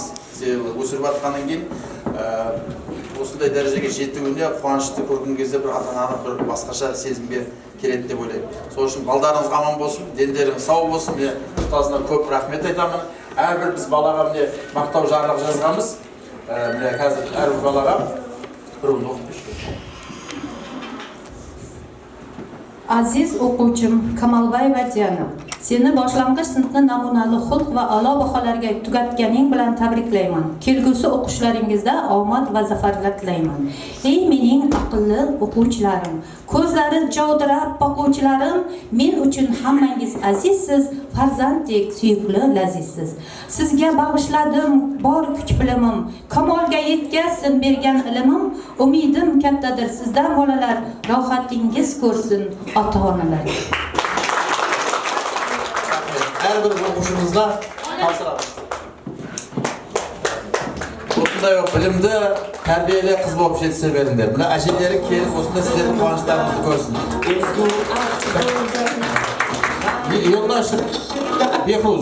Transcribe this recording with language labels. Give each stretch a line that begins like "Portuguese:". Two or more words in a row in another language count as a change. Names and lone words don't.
Kazakh: Себебі өсіріп жатқаннан кейін осындай дәрежеге жетуіне қуанышты көрген кезде бір ата-ананы бір басқаша сезімге келеді деп ойлаймын. Сол үшін балдарыңыз аман болсын, дендеріңіз сау болсын. Мен ұстазына көп рахмет айтамын. Әрбір біз балаға міне мақтау жарлық жазғанбыз. Міне қазір әрбір балаға бір ұлды оқып берші.
Uzbek: Aziz o'quvchim Kamalbayeva Diana, seni boshlang'ich sinfni namunali xulq va a'lo baholarga tugatganing bilan tabriklayman. Kelgusi o'qishlaringizda omad va zafarlar tilayman. Ey mening aqlli o'quvchilarim, ko'zlari jovdirab boquvchilarim, men uchun hammangiz azizsiz, farzanddek suyukli lazizsiz. Sizga bag'ishladim bor kuch-bilimim, kamolga yetkazsin bergan ilmim, umidim kattadir sizdan bolalar, rohatingiz ko'rsin ota-onalar.
Kazakh: Әрбір оқушымызға тапсырамыз. Осындай білімді, тәрбиелі қыз болып жетісе беріңдер. Мына әжелері келіп, осындай сіздердің қуаныштарыңызды көрсін. Елнашев Бехруз.